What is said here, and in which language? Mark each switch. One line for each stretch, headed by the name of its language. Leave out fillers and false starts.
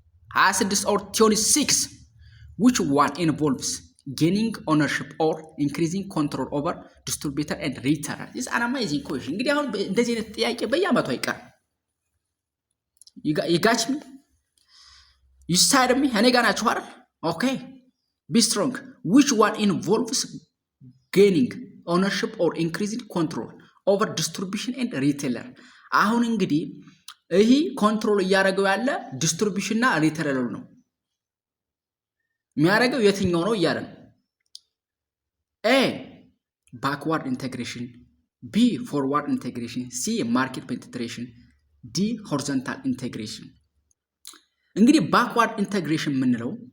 English: 26 or 26 which one involves gaining ownership or increasing control over distributor and retailer is an amazing question።
Amharic: እንግዲህ አሁን እንደዚህ አይነት ጥያቄ በየአመቱ አይቀርም።
English: you got me? You said me?
Amharic: እኔ ጋር ናችሁ አይደል?
English: Okay. Be strong. Which one involves gaining ownership or increasing control over distribution and retailer?
Amharic: አሁን እንግዲህ ይሄ ኮንትሮል እያደረገው ያለ ዲስትሪቢዩሽን እና ሪቴለር ነው። የሚያደርገው የትኛው ነው እያለ ነው።
English: A backward integration, B forward integration, C market penetration, D horizontal integration።
Amharic: እንግዲህ ባክዋርድ ኢንቴግሬሽን የምንለው